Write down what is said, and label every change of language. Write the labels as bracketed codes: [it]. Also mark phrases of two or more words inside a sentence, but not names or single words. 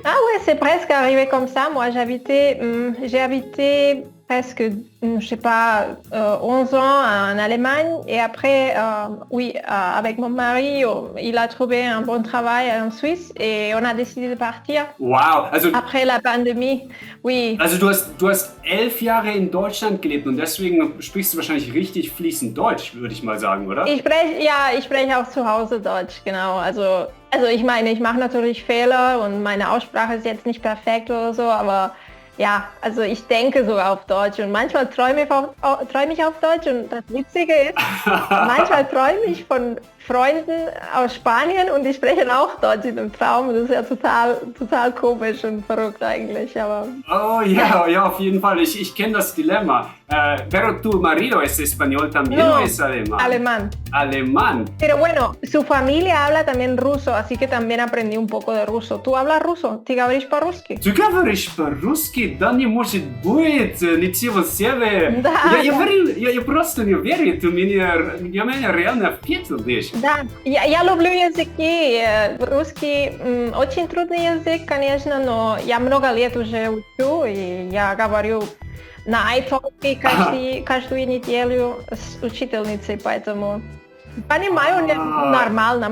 [fr] Ah ouais, c'est presque arrivé comme ça. Moi, j'ai habité presque, je sais pas, 11 ans en Allemagne. Et après, avec mon mari, il a trouvé un bon travail en Suisse et on a décidé de partir. [de] Wow. Also, [fr] après la pandémie, oui. [de] Also du hast 11 Jahre in Deutschland gelebt und deswegen sprichst du wahrscheinlich richtig fließend Deutsch, würde ich mal sagen, oder? Ich spreche auch zu Hause Deutsch, genau. Also ich meine, ich mache natürlich Fehler und meine Aussprache ist jetzt nicht perfekt oder so, aber ja, also ich denke sogar auf Deutsch und manchmal träume ich auf Deutsch und das Witzige ist, manchmal träume ich von Freunden aus Spanien und die sprechen auch Deutsch in dem Traum. Das ist ja total komisch und verrückt eigentlich, aber... Oh ja, auf jeden Fall. Ich kenne das Dilemma. [es] Pero tu marido es español también o es alemán? Alemán. Pero bueno, su familia habla también ruso, así que también aprendí un poco de ruso. ¿Tú hablas ruso? [ru] Ты говоришь по-русски? Ты говоришь по-русски? Да не может быть, ничего себе. Да. Я просто не верю, ты меня реально впечатлишь. Да, я люблю языки. Русский очень трудный язык, конечно, но я много лет уже учу, и я говорю на iTalki каждую неделю с учительницей, поэтому понимаю нормально.